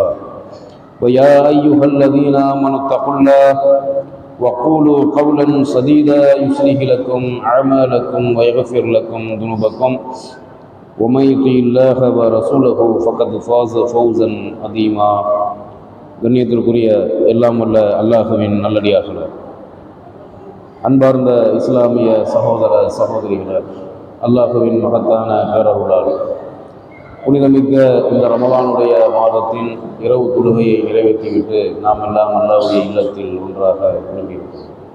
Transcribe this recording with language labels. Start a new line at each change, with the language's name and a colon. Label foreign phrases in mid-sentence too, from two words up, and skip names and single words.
Arabic: ويا أيها الذين آمنوا اتقوا الله وقولوا قولا سديدا يصلح لكم أعمالكم ويغفر لكم ذنوبكم ومن يطع الله ورسوله فقد فاز فوزا عظيما.
Tamil: கண்ணியத்திற்குரிய எல்லாம் வல்ல அல்லாஹ்வின் நல்லடியார்களே, அன்பார்ந்த இஸ்லாமிய சகோதர சகோதரிகளே, அல்லாஹ்வின் மகத்தான பேரருளால் புனிதமிக்க இந்த ரமலானுடைய மாதத்தின் இரவு தொழுகையை நிறைவேற்றிவிட்டு நாம் எல்லாம் அல்லாஹ்வுடைய இல்லத்தில் ஒன்றாக குழுமியிருக்கிறோம்.